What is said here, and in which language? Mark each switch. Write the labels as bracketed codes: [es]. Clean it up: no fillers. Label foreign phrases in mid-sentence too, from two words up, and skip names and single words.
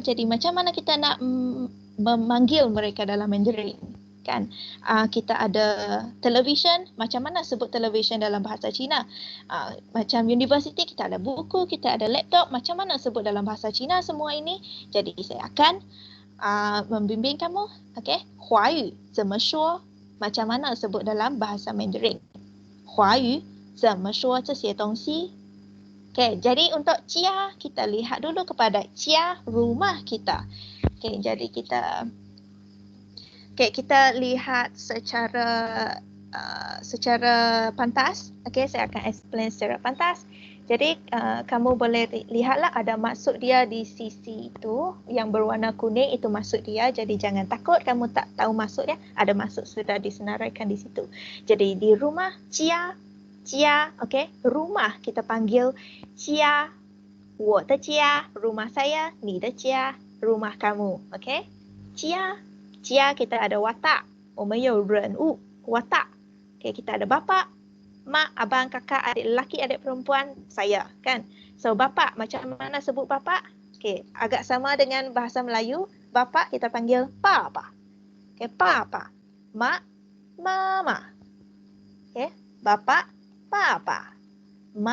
[ms] Jadi macam mana kita nak memanggil mereka dalam Mandarin? Kan? Kita ada television, macam mana sebut television dalam bahasa Cina? Macam university, kita ada buku, kita ada laptop, macam mana sebut dalam bahasa Cina semua ini? Jadi saya akan membimbing kamu. [zh] Okay, 华语怎么说? [ms] Macam mana sebut dalam bahasa Mandarin? [zh] 华语怎么说这些东西? [ms] Okay, jadi untuk jia, kita lihat dulu kepada jia, rumah kita. Okay, jadi kita lihat secara pantas. Okay, saya akan explain secara pantas. Jadi kamu boleh lihatlah ada maksud dia di sisi itu yang berwarna kuning, itu maksud dia. Jadi jangan takut kamu tak tahu maksudnya. Ada maksud sudah disenaraikan di situ. Jadi di rumah jia, okay, rumah kita panggil jia, [zh] 我的家, [ms] rumah saya, [zh] 你的家, [ms] rumah kamu, okay? Jia kita ada watak, [zh] 我们有人物 watak. [ms] Okay, kita ada bapa, mak, abang, kakak, adik lelaki, adik perempuan, saya, kan? So bapa, macam mana sebut bapa? Okay, agak sama dengan bahasa Melayu. Bapa kita panggil papa. Okay, papa. Mak, mama. Okay, bapa, papa.